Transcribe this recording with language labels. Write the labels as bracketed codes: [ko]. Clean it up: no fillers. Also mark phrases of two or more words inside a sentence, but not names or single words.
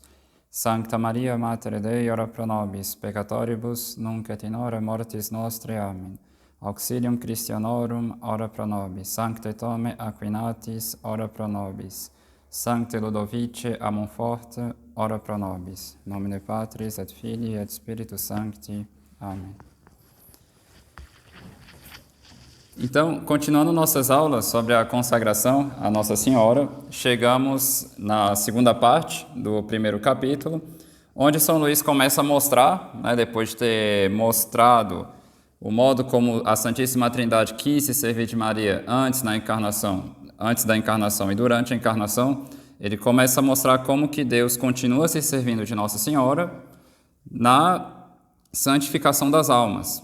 [la] Sancta Maria, Mater Dei, ora pro nobis, peccatoribus, nunc et in hora mortis nostri. Amen. Auxilium Christianorum, ora pro nobis. Sancte Tome Aquinatis, ora pro nobis. Sancte Ludovice a Monforte, ora pro nobis. Nomine Patris et Filii et Spiritus Sancti. [pt] Amém. Então, continuando nossas aulas sobre a consagração a Nossa Senhora, chegamos na segunda parte do primeiro capítulo, onde São Luís começa a mostrar, depois de ter mostrado o modo como a Santíssima Trindade quis se servir de Maria antes da encarnação e durante a encarnação, ele começa a mostrar como que Deus continua se servindo de Nossa Senhora na santificação das almas.